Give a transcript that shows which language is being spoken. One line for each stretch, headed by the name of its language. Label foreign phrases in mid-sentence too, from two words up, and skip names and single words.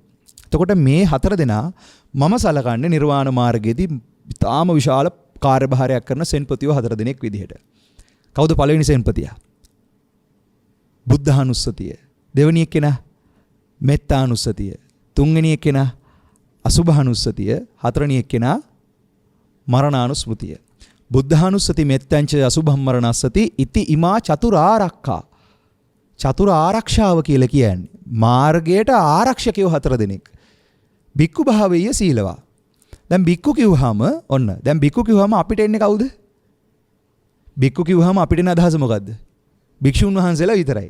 Sinhala: එතකොට මේ 4 දෙනා මම සලකන්නේ නිර්වාණ මාර්ගයේදී ඉතාම විශාල කාර්යභාරයක් කරන සෙන්පතියෝ 4 දෙනෙක් විදිහට. කවුද පළවෙනි සෙන්පතියා? බුද්ධානුස්සතිය. දෙවෙනි එක්කෙනා මෙත්තානුස්සතිය. තුන්වෙනි එක්කෙනා අසුභානුස්සතිය. හතරවෙනි එක්කෙනා මරණානුස්මෘතිය.
Pali: බුද්ධානුස්සති මෙත්තංච අසුභම් මරණස්සති ඉති ඉමා චතුරාර්යක්ඛා.
Sinhala: චතුර ආරක්ෂාව කියලා කියන්නේ මාර්ගයට ආරක්ෂකයෝ 4 දෙනෙක්.
Pali: බික්කු භාවීය සීලවා.
Sinhala: දැන් බික්කු කිව්වහම ඔන්න. දැන් බික්කු කිව්වහම අපිට එන්නේ කවුද? බික්කු කිව්වහම අපිට එන අදහස මොකද්ද? භික්ෂුන් වහන්සේලා විතරයි.